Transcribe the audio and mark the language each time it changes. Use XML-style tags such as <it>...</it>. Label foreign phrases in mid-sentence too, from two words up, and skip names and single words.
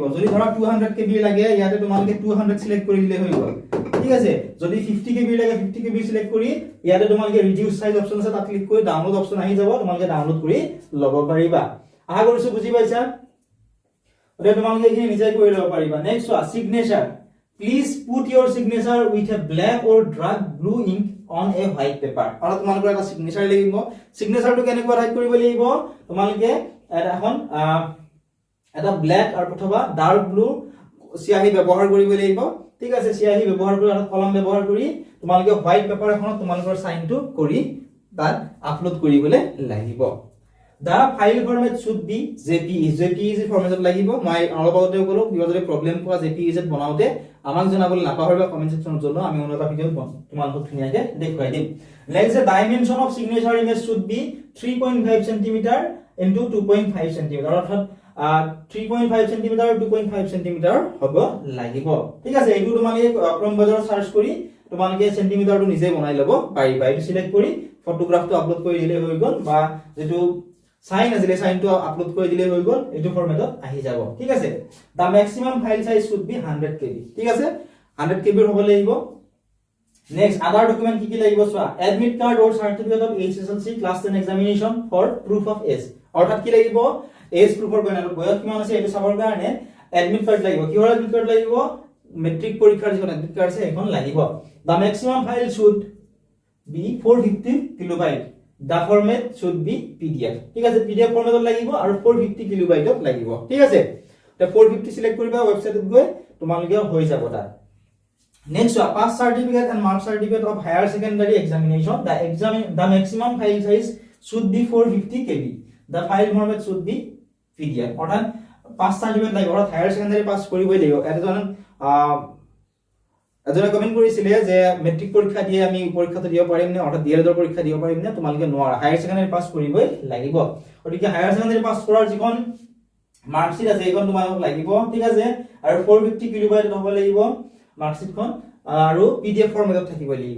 <as>যদি ধৰা 200 কেবি লাগে ইয়াতে তোমালোকে 200 সিলেক্ট কৰি দিলে হৈ গ'ল ঠিক আছে যদি 50 কেবি লাগে 50 কেবি সিলেক্ট কৰি ইয়াতে তোমালোকে</as> <en>reduce size option</en> <as>আছে তাত ক্লিক কৰি</as> <en>download option</en> <as>আহি যাব তোমালোকে ডাউনলোড কৰি ল'ব পাৰিবা আশা কৰিছো বুজি পাইছা ওটা তোমালোকে এখিনি নিজে কৰি ল'ব পাৰিবা</as> <en>next signature Please put your signature with a black or dark blue ink on a white paper.</en> <as>আৰু তোমালোকৰ এটা সিগনেচাৰ লাগিব সিগনেচাৰটো কেনেকৈ ৰাইট কৰিব লাগিব তোমালোকে এখন এটা ব্ল্যাক আৰু অথবা</as> <en>dark blue</en> <as>সিয়াহী ব্যৱহাৰ কৰিব লাগিব ঠিক আছে সিয়াহী ব্যৱহাৰ কৰি আৰু কলম ব্যৱহাৰ কৰি তোমালোকে</as> <en>white paper</en> <as>এখনত তোমালোকৰ সাইনটো কৰি তাত আপলোড কৰিবলৈ লাগিব</as> <en>The file format should be JPEG format</en> <as>লাগিব মই অলপ আগতে ক'লো কিবা যদি প্ৰবলেম পোৱা JPEG বনাওতে আমাক জনাবলৈ নাপাহৰিবা কমেন্ট সেকশনত জনাবা আমি অন্য এটা ভিডিঅ' তোমালোকক ধুনীয়াকৈ দেখুৱাই দিম</as> <en>next the dimension of signature image should be 3.5 cm into 2.5 cm</en> <as>অৰ্থাৎ 3.5 cm 2.5 cm হ'ব লাগিব ঠিক আছে এইটো তোমালোকে ক্ৰোম ব্ৰাউজাৰত সাৰ্চ কৰি তোমালোকে সেন্টিমিটাৰটো নিজে বনাই ল'ব পাৰিবা এইটো সিলেক্ট কৰি ফটোগ্ৰাফটো আপলোড কৰি দিলে হৈ গ'ল বা যেটো সাইন আজিলে সাইনটো আপলোড কৰি দিলে হৈ গ'ল এটো ফৰম্যাটত আহি যাব ঠিক আছে</as> <en>the maximum file size should be 100 KB</en> <as>ঠিক আছে 100 কেবি হ'ব লাগিব</as> <en>next other document</en> <as>কি কি লাগিব চোৱা</as> <en>admit card or certificate of HSLC class 10 examination for proof of age</en> <as>অৰ্থাৎ কি লাগিব এজ প্ৰুফৰ কাৰণে বয়স কিমান আছে এটো চাবৰ কাৰণে</as> <en>admit card</en> <as>লাগিব কিহৰ</as> <en>admit card</en> <as>লাগিব মেট্ৰিক পৰীক্ষাৰ যিখন এডমিট কাৰ্ড আছে এখন লাগিব</as> <en>the maximum file should be 450 kilobyte The format should be PDF</en> <as>ঠিক আছে PDF ফরম্যাটত লাগিব আৰু 450 কিলোবাইটত লাগিব ঠিক আছে তে 450 সিলেক্ট কৰিবা ওয়েবসাইটত গৈ তোমালোকে হৈ যাব তাত</as> <en>next pass certificate and mark certificate of higher secondary examination the maximum file size should be 450 KB the file format should be PDF</en> <as>অৰ্থাৎ</as> <en>pass certificate</en> <as>লাগিব অৰ্থাৎ</as> <en>higher secondary</en> <as>পাস কৰিবই লাগিব এজনে কমেন্ট কৰিছিলে যে মেট্ৰিক পৰীক্ষা দিয়ে আমি পৰীক্ষাটো দিব পাৰিম নে অৰ্থাৎ ডিএলএডৰ পৰীক্ষা দিব পাৰিম নে তোমালোকে নোৱাৰা</as> <en>higher secondary</en> <as>পাস কৰিবই লাগিব গতিকে</as> <en>higher secondary</en> <as>পাস কৰাৰ যিখন মাৰ্কশিট আছে এইখন তোমালোকক লাগিব ঠিক আছে আৰু 450 কিলোবাইট হ'ব লাগিব মাৰ্কশিটখন আৰু পিডিএফ ফৰম্যাটত থাকিব লাগিব</as>